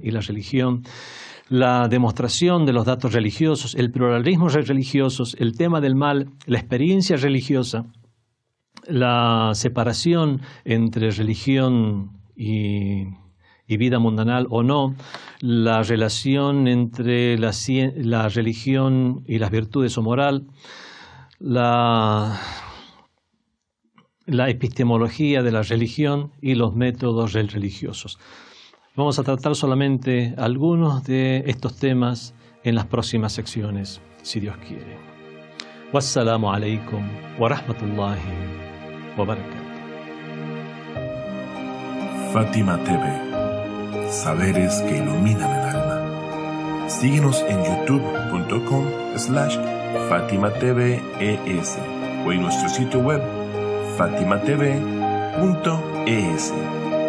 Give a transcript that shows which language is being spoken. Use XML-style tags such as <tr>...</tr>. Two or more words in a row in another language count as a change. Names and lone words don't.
<es>y la religión, la demostración de los datos religiosos, el pluralismo religioso, el tema del mal, la experiencia religiosa, la separación entre religión y vida mundanal o no, la relación entre la religión y las virtudes o moral, la epistemología de la religión y los métodos religiosos. Vamos a tratar solamente algunos de estos temas en las próximas secciones, si Dios quiere.</es> <ar>والسلام عليكم ورحمة الله وبركاته.</ar> <es>Fátima TV, saberes que iluminan el alma. Síguenos en youtube.com/FátimaTVES o en nuestro sitio web fatimatv.es.</es>